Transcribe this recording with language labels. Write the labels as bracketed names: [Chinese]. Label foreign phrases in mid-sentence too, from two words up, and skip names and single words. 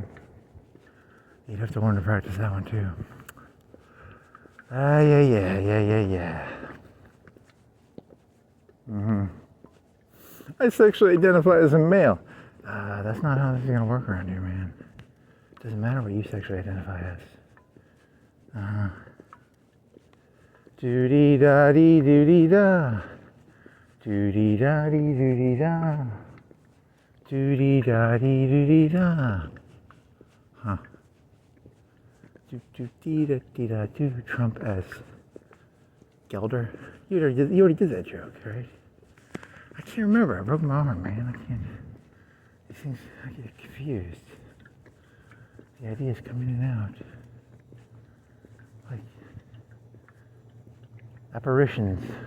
[English] You'd have to learn to practice that one too. Yeah. I sexually identify as a male. That's not how this is gonna work around here, man. It doesn't matter what you sexually identify as. Doo-dee da dee doo-dee da. Doo-dee da dee doo-dee da. Doo-dee da dee doo-dee da. Huh. Do-do-dee-da-dee-da-do. Trump as Gelder. You already did that joke, right? I can't remember. I broke my arm, man. I can't. These things, I get confused. The ideas come in and out. Like apparitions.